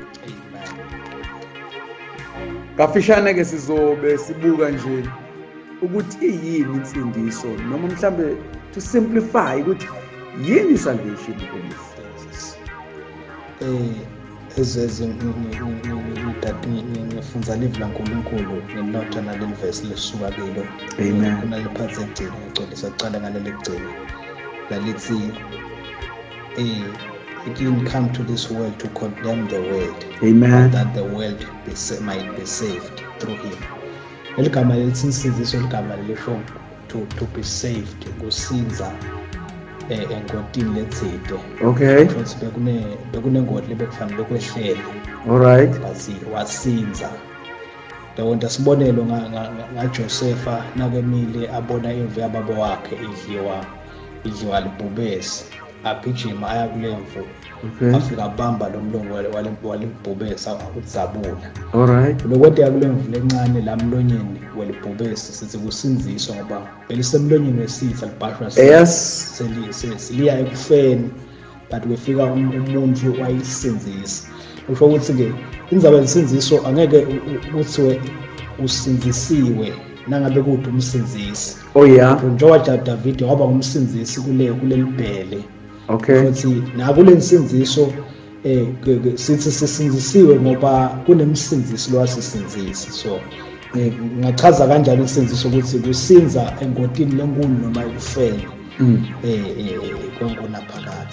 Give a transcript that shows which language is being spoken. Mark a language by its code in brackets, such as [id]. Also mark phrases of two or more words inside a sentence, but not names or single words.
[ss] Kafishane ke sizobe sibuka nje ukuthi yini insindiso noma mhlambe [en] to simplify [ss] ukuthi yini salvation kulesi. Ngifunza live laNkulunkulu nginotha naleli verse lesuka kilo. Amen. Kunale part egcina ngicela saqala ngaleli egcina lalithi [en] it didn't come to this world to condemn the world. [ss] Amen. [en] That the world might be saved through him. [ss] Eligama lithi insindiso, eligama lisho [en] to be saved, [ss] ukusinza engodini lethide. Okay. Ukuthi bekunengodi lebekufanele kwehlele. [en] All right. [ss] Basi wasinza. Ndawonda sibonelo ngaJosefa nakemile abona imvu yababa wakhe idliwa libhubesi. Agijima aya kulemvu. Okay. Afika abamba lo mlungu walibhubesa uzabula. [en] All right. [ss] Lokwente yakulemvu lencane la mlonyeni walibhubesi sithi kusinziswa ngoba belisemlonyeni wesitha libhashwa. Yes. Seliya ekufeni but wefika umuntu wayisinzisa. Usho ukuthi ke indzaba yesinziso angeke uthiwe usinzisiwe nangabe kuthi umsinzisi. [en] Oh yeah. [ss] Njengoba David waba umsinzisi kuleli bhele. Okay. Futhi nakule nsinziso sithi sisinzisiwe ngoba kunemsinzisi lwasisinzisi. So ngachaza kanjani isinziso ukuthi kusinza engodini lenkulu noma ekufeni konkona phakathi.